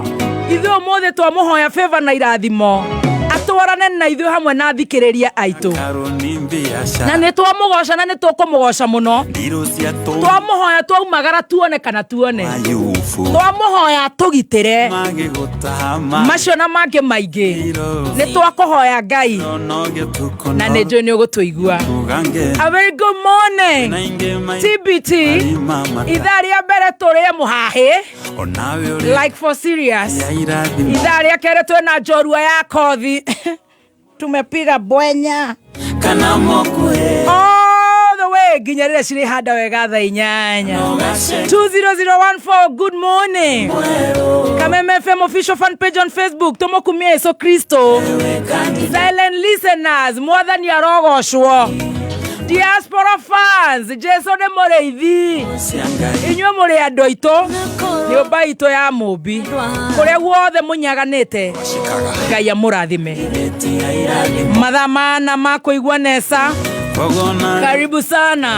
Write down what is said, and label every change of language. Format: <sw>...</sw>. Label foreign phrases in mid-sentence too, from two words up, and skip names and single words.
<ki>ithuĩ ũmũthĩ twamũhoya favor na irathimo atwarane na ithuĩ hamwe na thikĩrĩria aitũ na nĩ twamũgoca na nĩ tũkũmũgoca mũno twamũhoya twaumagara tuone kana tuone twamũhoya tũgitĩre macio na mangĩ maingĩ nĩ twakũhoya Ngai na nĩ njũĩ nĩ ũgũtũigua.</ki> <en>A very good morning TBT</en> <ki>ithaa rĩa mbere tũrĩe mũhahĩ</ki> <en>like for serious</en> <ki>ithaa rĩa kerĩ twĩna njorua ya kothi</ki> <sw>tumepiga bwenya</sw> <ki>kana mũkuhĩ</ki> <en>all the way</en> <ki>nginya rĩrĩa cirĩ handa wega thaa 8 20014.</ki> <en>Good morning Kameme FM official fan page on Facebook</en> <ki>tũmũkumie Yesu Kristo</ki> <en>silent listeners</en> <ki>mwathani arogocwo</ki> <en>diaspora fans</en> <ki>Jesu nĩ mũrĩithi inyuĩ mũrĩ andũ aitũ nyũmba itũ ya mũmbi kũrĩa guothe mũnyaganĩte Ngai amũrathime mathaa mana ma kũigua Nesa</ki> <sw>Karibu sana.</sw>